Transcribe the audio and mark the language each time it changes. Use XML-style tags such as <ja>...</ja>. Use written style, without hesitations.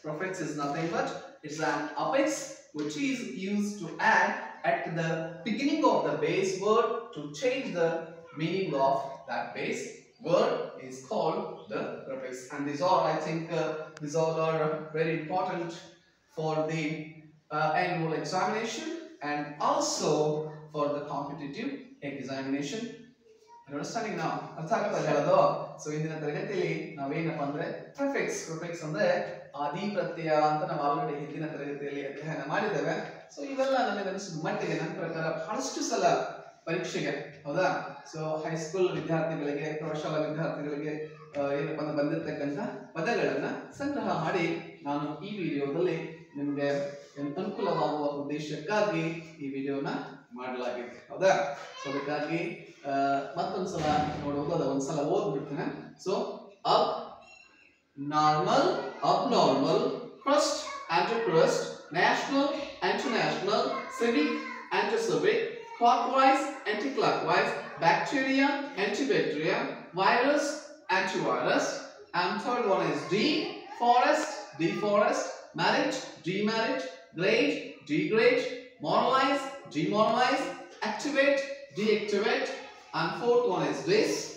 <en>Prefix is nothing but it's an affix which is used to add at the beginning of the base word to change the meaning of that base word is called the prefix. And these all, I think, these all are very important for the annual examination and also for the competitive examination. You're understanding now?</en> <kn>ಅರ್ಥ ಆಗ್ತಾ ಇದೆ ಹೇಳೋದು? So ಇಂದಿನ ತರಗತಿಯಲ್ಲಿ ನಾವೇನಪ್ಪ ಅಂದ್ರೆ prefix ಅಂದ್ರೆ ಆದಿ ಪ್ರತ್ಯಯ ಅಂತ ನಾವು ಆಲ್ರೆಡಿ ಹಿಂದಿನ ತರಗತಿಯಲ್ಲಿ ಅಧ್ಯಯನ ಮಾಡಿದ್ದೇವೆ. ಸೊ ಇವೆಲ್ಲ ನನಗೆ ಅನಿಸಿದ ಮಟ್ಟಿಗೆ ನನ್ನ ಪ್ರಕಾರ ಬಹಳಷ್ಟು ಸಲ ಪರೀಕ್ಷೆಗೆ ಹೌದಾ. ಸೊ ಹೈಸ್ಕೂಲ್ ವಿದ್ಯಾರ್ಥಿಗಳಿಗೆ, ಪ್ರೌಢಶಾಲಾ ವಿದ್ಯಾರ್ಥಿಗಳಿಗೆ ಏನಪ್ಪ ಅಂದ್ರೆ ಬಂದಿರತಕ್ಕಂಥ ಪದಗಳನ್ನ ಸಂಗ್ರಹ ಮಾಡಿ ನಾನು ಈ ವಿಡಿಯೋದಲ್ಲಿ ನಿಮಗೆ ಅನುಕೂಲವಾಗುವ ಉದ್ದೇಶಕ್ಕಾಗಿ ಈ ವಿಡಿಯೋನ ಮಾಡಲಾಗಿದೆ ಹೌದಾ. ಸೊ ಅದಕ್ಕಾಗಿ ಮತ್ತೊಂದ್ಸಲ ನೋಡುವುದು, ಅದ ಒಂದ್ಸಲ ಓದ್ಬಿಡ್ತೇನೆ.</kn> <en>so ab normal, abnormal, crust, anti-crust, national, anti-national, civic, anti-civic, clockwise, anti-clockwise, bacteria, antibacteria, virus, antivirus, and third one is D, forest, deforest, merit, demerit, grade, degrade, moralize, demoralize, activate, deactivate, and fourth one is this,</en>